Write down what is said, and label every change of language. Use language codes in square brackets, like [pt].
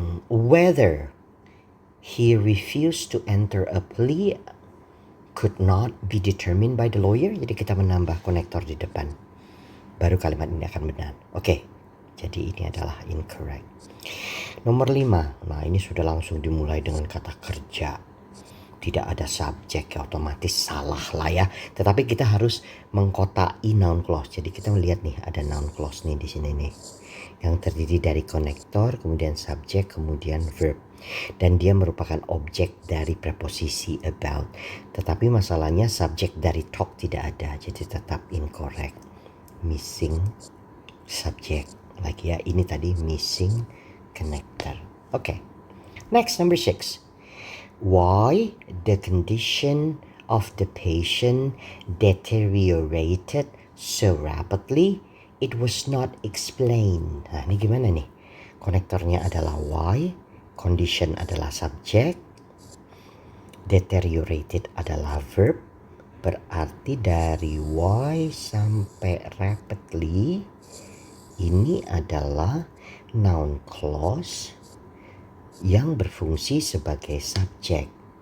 [en] Whether he refused to enter a plea could not be determined by the lawyer. [id] Jadi kita menambah konektor di depan. Baru kalimat ini akan benar. Oke, jadi ini adalah incorrect. Nomor 5. Nah ini sudah langsung dimulai dengan kata kerja. Tidak ada subjek, ya otomatis salah lah ya. Tetapi kita harus mengkotai noun clause. Jadi kita melihat nih ada noun clause nih di sini nih. Yang terdiri dari konektor, kemudian subjek, kemudian verb. Dan dia merupakan objek dari preposisi about. Tetapi masalahnya subjek dari talk tidak ada, jadi tetap incorrect. [en] Missing subject. [id] Lagi ya, ini tadi [en] missing connector. Okay. Next, number 6. Why the condition of the patient deteriorated so rapidly, it was not explained. [id] Nah, ini gimana nih? Konektornya adalah why, condition adalah subjek, deteriorated adalah verb. Berarti dari why sampai rapidly ini adalah noun clause yang berfungsi sebagai subjek.